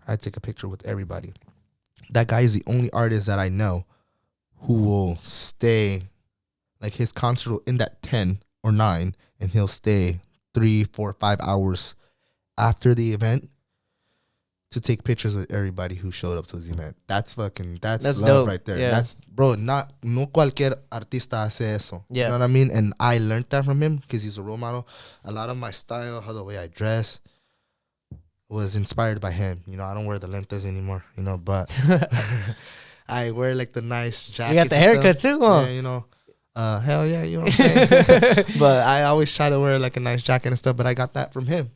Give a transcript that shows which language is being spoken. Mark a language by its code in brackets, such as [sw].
[en] I take a picture with everybody. That guy is the only artist that I know who will stay, like his concert will end at 10 or 9, and he'll stay 3, 4, 5 hours after the event to take pictures with everybody who showed up to his event. That's love dope. Right there. Yeah. That's, bro, [es] no cualquier artista hace eso. [en] Yeah. You know what I mean? And I learned that from him because he's a role model. A lot of my style, how the way I dress was inspired by him. You know, I don't wear the lentes anymore, you know, but I wear like the nice jackets. You got the haircut too, huh? Yeah, you know. Hell yeah, you know what I'm saying? But I always try to wear like a nice jacket and stuff, but I got that from him.